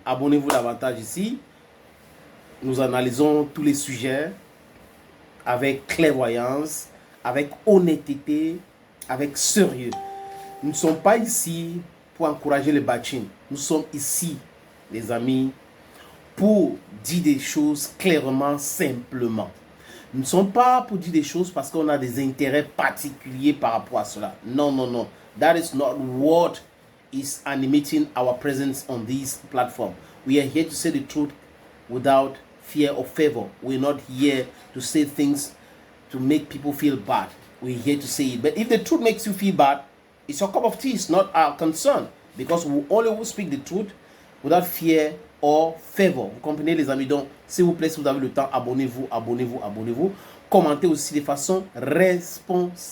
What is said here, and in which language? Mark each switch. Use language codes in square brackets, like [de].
[fr] Abonnez-vous davantage ici. Nous analysons tous les sujets avec clairvoyance, avec honnêteté, avec sérieux. Nous ne sommes pas ici pour encourager les bâtines. Nous sommes ici, les amis, pour dire des choses clairement, simplement. Nous ne sommes pas pour dire des choses parce qu'on a des intérêts particuliers par rapport à cela. Non, non, non. [en] That is not what is animating our presence on this platform. We are here to say the truth without fear or favor. We're not here to say things to make people feel bad. We're here to say it. But if the truth makes you feel bad, it's your cup of tea. It's not our concern. Because we only will speak the truth without fear or favor. [fr] Vous comprenez, les amis? Donc, s'il vous plaît, si vous avez le temps, abonnez-vous, abonnez-vous, abonnez-vous. Commentez aussi de façon responsable.